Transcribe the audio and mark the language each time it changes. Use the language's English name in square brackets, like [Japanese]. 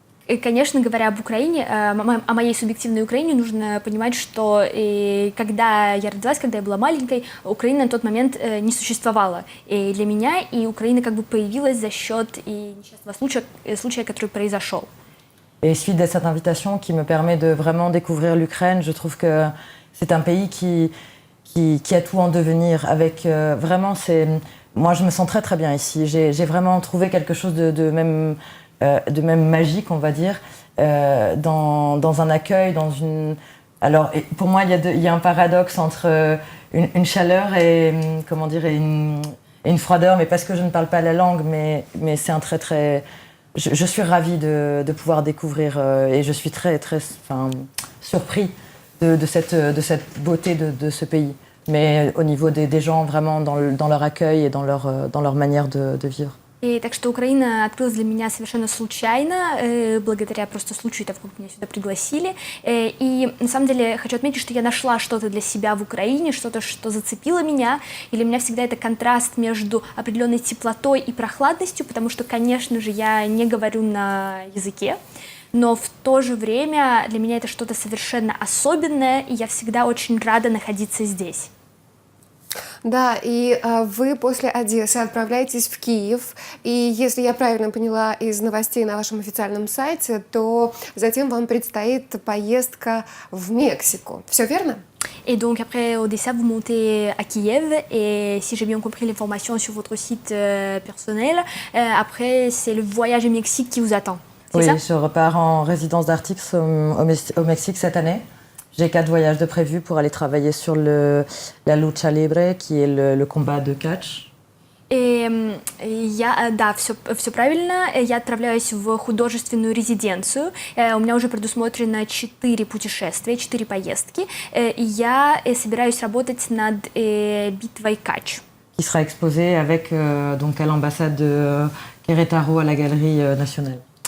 [Russian] И, конечно, говоря об Украине, о моей субъективной Украине, нужно понимать, что когда я родилась, когда я была маленькой, Украина на тот момент не существовала. И для меня и Украина как бы появилась за счет несчастного случая, который произошел. [French] Et suite de cette invitation qui me permet de vraiment découvrir l'Ukraine, je trouve que c'est un pays qui a tout en devenir. Avec vraiment, moi, je me sens très très bien ici. J'ai vraiment trouvé quelque chose de même magique, on va dire, dans un accueil, dans une... Alors, pour moi, il y a un paradoxe entre une chaleur et, comment dire, et une froideur, mais parce que je ne parle pas la langue, mais c'est un très très... Je suis ravie de pouvoir découvrir et je suis très très surpris de cette beauté de ce pays. Mais au niveau des gens, vraiment dans leur accueil et dans leur manière de vivre. [Russian] И так что Украина открылась для меня совершенно случайно, благодаря просто случаю того, как меня сюда пригласили. И на самом деле хочу отметить, что я нашла что-то для себя в Украине, что-то, что зацепило меня. И для меня всегда это контраст между определенной теплотой и прохладностью, потому что, конечно же, я не говорю на языке. Но в то же время для меня это что-то совершенно особенное, и я всегда очень рада находиться здесь. Да, и вы после Одессы отправляетесь в Киев, и если я правильно поняла из новостей на вашем официальном сайте, то затем вам предстоит поездка в Мексику. Все верно? [French] Et donc après Odessa, vous montez à Kiev, et si j'ai bien compris l'information sur votre site personnel, après c'est le voyage au Mexique qui vous attend. C'est ça? Oui, je repars en résidence d'Artix au Mexique cette année. J'ai 4 voyages de prévus pour aller travailler sur la lucha libre, qui est le combat de catch. [Russian] Да, все правильно. Я отправляюсь в художественную резиденцию. У меня уже предусмотрено 4 путешествия, 4 поездки. И я собираюсь работать над битвой Кач. [French] Qui sera exposée avec, donc à l'ambassade de Querétaro à la Galerie nationale.